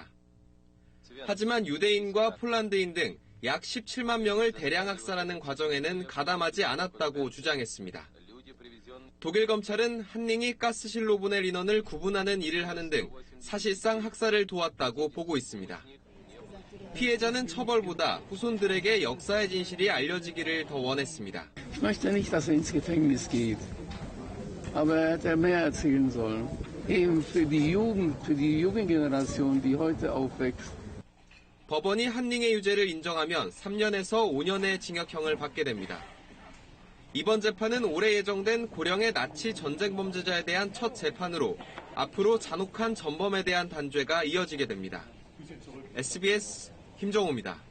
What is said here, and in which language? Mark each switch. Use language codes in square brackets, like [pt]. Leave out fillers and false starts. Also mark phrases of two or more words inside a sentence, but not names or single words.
[ko] 하지만 유대인과 폴란드인 등 약 17만 명을 대량 학살하는 과정에는 가담하지 않았다고 주장했습니다. 독일 검찰은 한닝이 가스실로 보낼 인원을 구분하는 일을 하는 등 사실상 학살을 도왔다고 보고 있습니다. 피해자는 처벌보다 후손들에게 역사의 진실이 알려지기를 더 원했습니다. [de] Ich möchte nicht, dass ins Gefängnis geht. Aber er hätte mehr erzählen sollen. Eben für die Jugend, für die Jugendgeneration, die heute aufwächst. [ko] 법원이 한닝의 유죄를 인정하면 3년에서 5년의 징역형을 받게 됩니다. 이번 재판은 올해 예정된 고령의 나치 전쟁 범죄자에 대한 첫 재판으로 앞으로 잔혹한 전범에 대한 단죄가 이어지게 됩니다. SBS 김정호입니다.